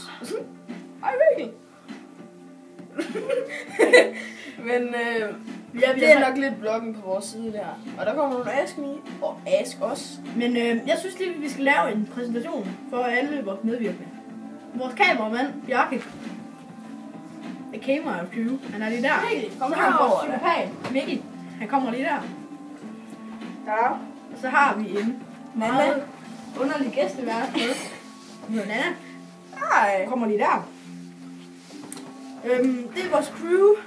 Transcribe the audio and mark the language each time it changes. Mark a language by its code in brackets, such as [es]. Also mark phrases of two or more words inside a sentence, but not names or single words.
[da] Ej, virkelig. Men det er nok lidt vloggen på vores side der. Og der kommer nogle Ask Me og Ask Os. Men jeg synes lige, vi skal lave en præsentation for alle vores medvirkende. Vores kameramand, Bjarke. [en] The camera crew. [da] Han er lige der. Mikkel, kom Så har vi herover, vores psykopat, Mikkel. Han kommer lige der. Ja. Og så har vi en meget underlig gæstevært med. Hun hedder Nana. Nej. Kommer lige der. Det er vores crew.